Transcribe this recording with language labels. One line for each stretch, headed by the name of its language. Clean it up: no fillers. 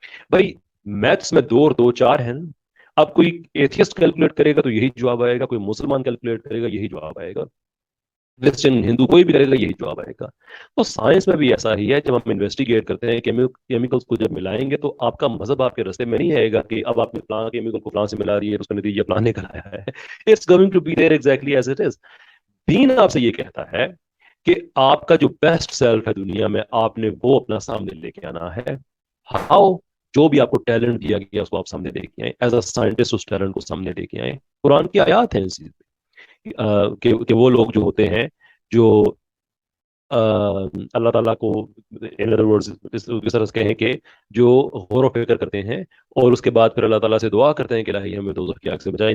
Urdu: بھائی میتھس میں 2 اور 2 4 ہیں. اب کوئی ایتھیسٹ کیلکولیٹ کرے گا تو یہی جواب آئے گا، کوئی مسلمان کیلکولیٹ کرے گا یہی جواب آئے گا، کرسچن ہندو کوئی بھی کرے گا یہی جواب آئے گا. تو سائنس میں بھی ایسا ہی ہے. جب ہم انویسٹیگیٹ کرتے ہیں کیمیکلز کو جب ملائیں گے تو آپ کا مذہب آپ کے راستے میں نہیں آئے گا کہ اب آپ نے فلاں کیمیکل کو فلاں سے ملا دی ہے، اس کا نتیجہ فلاں نکل آیا ہے.
English: It's going to be there exactly as it is.
Urdu: دین آپ سے یہ کہتا ہے کہ آپ کا جو بیسٹ سیلف ہے دنیا میں، آپ نے وہ اپنا سامنے لے کے آنا ہے. ہاؤ؟ جو بھی آپ کو ٹیلنٹ دیا گیا اس کو آپ سامنے لے کے آئیں،
English: as a scientist
Urdu: اس talent کو سامنے لے کے آئیں. قرآن کی آیات ہیں اس چیز پہ کہ وہ لوگ جو ہوتے ہیں جو اللہ تعالیٰ کو
English: in other words
Urdu: اس طرح سے کہیں کہ جو غور و فکر کرتے ہیں اور اس کے بعد پھر اللہ تعالیٰ سے دعا کرتے ہیں کہ الہی ہمیں دوزخ کی آگ سے بچائے.